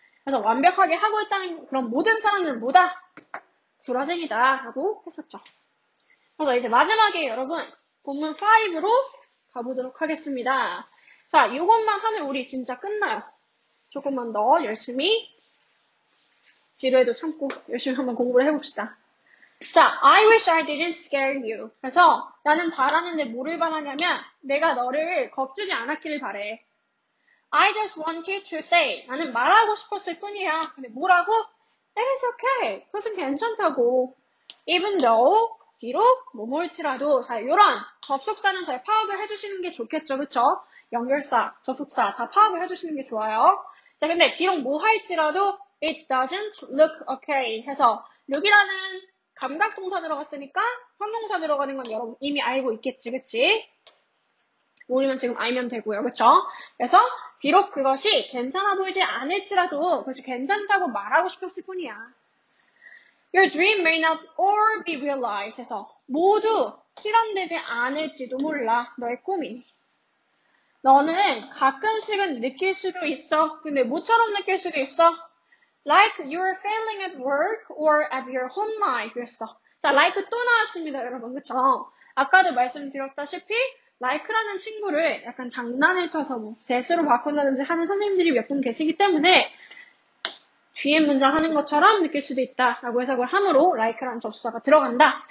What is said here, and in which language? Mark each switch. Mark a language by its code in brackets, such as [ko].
[ko] 그래서 완벽하게 하고 있다는 그런 모든 사람들은 뭐다? 구라쟁이다 라고 했었죠. 그래서 이제 마지막에 여러분 본문 5로 가보도록 하겠습니다. 자, 이것만 하면 우리 진짜 끝나요. 조금만 더 열심히 지루해도 참고 열심히 한번 공부를 해봅시다. 자, [en] I wish I didn't scare you. [ko] 그래서 나는 바라는데 뭐를 바라냐면 내가 너를 겁주지 않았기를 바래. [en] I just want you to say. [ko] 나는 말하고 싶었을 뿐이야. 근데 뭐라고? [en] It's okay. [ko] 그것은 괜찮다고. Even though 비록 뭐뭐일지라도 자, 요런 접속사는 잘 파악을 해주시는 게 좋겠죠, 그쵸? 연결사, 접속사 다 파악을 해주시는 게 좋아요. 자, 근데 비록 뭐 할지라도 [en] it doesn't look okay [ko] 해서 look이라는 감각 동사 들어갔으니까 형용사 들어가는 건 여러분 이미 알고 있겠지, 그치? 모르면 지금 알면 되고요, 그쵸? 그래서 비록 그것이 괜찮아 보이지 않을지라도 그것이 괜찮다고 말하고 싶었을 뿐이야. [en] Your dream may not all be realized [ko] 해서 모두 실현되지 않을지도 몰라. 너의 꿈이. 너는 가끔씩은 느낄 수도 있어. 근데 뭐처럼 느낄 수도 있어? [en] Like you're failing at work or at your home life. [ko] 그랬어. 자, like 또 나왔습니다, 여러분. 그쵸? 아까도 말씀드렸다시피 like라는 친구를 약간 장난을 쳐서 뭐 대수로 바꾼다든지 하는 선생님들이 몇 분 계시기 때문에 뒤에 문장 하는 것처럼 느낄 수도 있다라고 해석을 함으로 like라는 접수사가 들어간다.